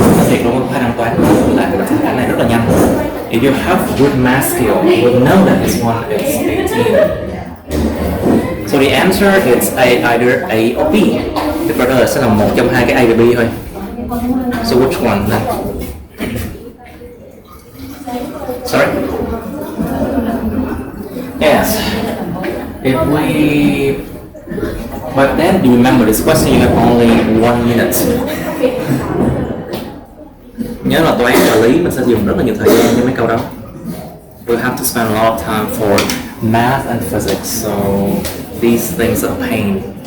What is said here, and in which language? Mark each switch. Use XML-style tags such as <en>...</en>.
<vi>Thiệt luôn, có khả năng toán là cái này rất là nhanh.</vi> <en>If you have good math skill, you will know that this one is 18. So the answer is either A or B.</en> <vi>Cái câu trả lời sẽ là một trong hai cái A và B thôi.</vi> <en>So which one then? Sorry? Yes. If we... But then you remember this question you have only 1 minute.</en> <vi>Nhớ là toán và lý mình sẽ dùng rất là nhiều thời gian cho mấy câu đó.</vi> <en>We have to spend a lot of time for math and physics, so these things are a pain.</en>